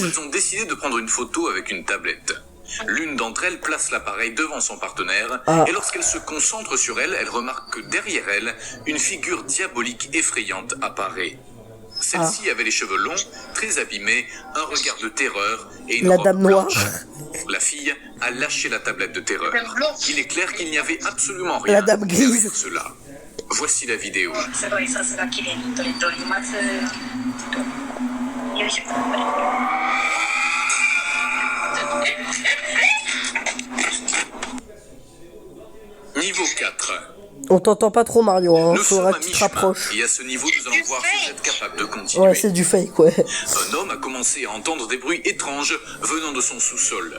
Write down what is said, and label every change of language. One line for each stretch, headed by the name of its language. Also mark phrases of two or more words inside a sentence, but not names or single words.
French: alors elles ont décidé de prendre une photo avec une tablette. L'une d'entre elles place l'appareil devant son partenaire et lorsqu'elle se concentre sur elle, elle remarque que derrière elle, une figure diabolique effrayante apparaît. Celle-ci avait les cheveux longs, très abîmés, un regard de terreur et une La robe dame blanche. noire. La fille a lâché la tablette de terreur. La dame blanche. Il est clair qu'il n'y avait absolument rien La dame grise. derrière cela. Voici la vidéo.
Japanese: すごいさすが綺麗に撮れております。よいしょ。
French: Niveau 4. On t'entend pas trop, Mario. Hein. Nous sommes Faudra à que tu te mi-chemin. rapproches. Et à ce niveau, nous allons voir si vous êtes capable de continuer. Ouais, c'est du fake, ouais. Un homme a commencé à entendre des bruits étranges venant de son sous-sol.